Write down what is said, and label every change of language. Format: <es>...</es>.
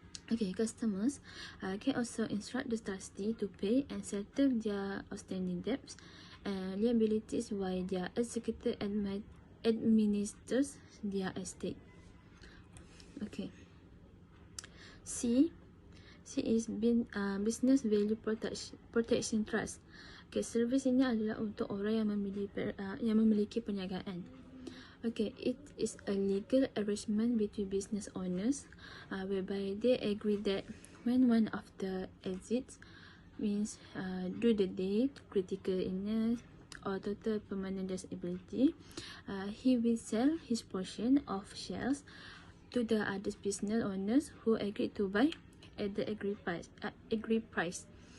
<en>Okay, customers can also instruct the trustee to pay and settle their outstanding debts and liabilities while their executor administers their estate. Okay. C is business value protection trust.</en> <ms>Okay, servis ini adalah untuk orang yang memiliki perniagaan.</ms> <en>Okay, it is a legal arrangement between business owners whereby they agree that when one of the exits means due to death, critical illness, or total permanent disability, he will sell his portion of shares to the other business owners who agreed to buy at the agreed price.</en>